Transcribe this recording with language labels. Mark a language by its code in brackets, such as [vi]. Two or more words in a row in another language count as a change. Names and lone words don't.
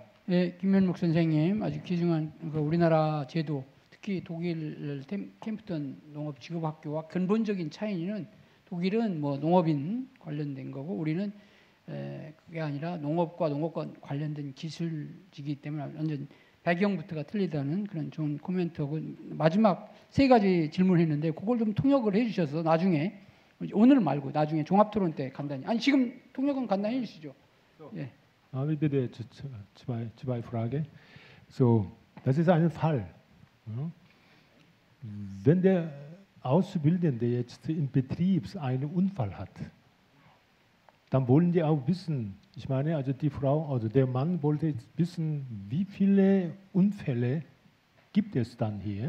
[ko] 네, 김면목 선생님 아주 귀중한 그 우리나라 제도, 특히 독일 캠프턴 농업직업학교와 근본적인 차이는 독일은 뭐 농업인 관련된 거고 우리는 그게 아니라 농업과 농업과 관련된 기술이기 때문에 완전 배경부터가 틀리다는 그런 좋은 코멘트하고 마지막 세 가지 질문했는데 그걸 좀 통역을 해주셔서 나중에 오늘 말고 나중에 종합토론 때 간단히 지금 통역은 간단히 해주시죠. 예. [de] Bitte zwei Fragen. So, das ist ein Fall. Wenn der Auszubildende jetzt im Betrieb einen Unfall hat, dann wollen die auch wissen, ich meine, also die Frau, also der Mann wollte jetzt wissen, wie viele Unfälle gibt es dann hier.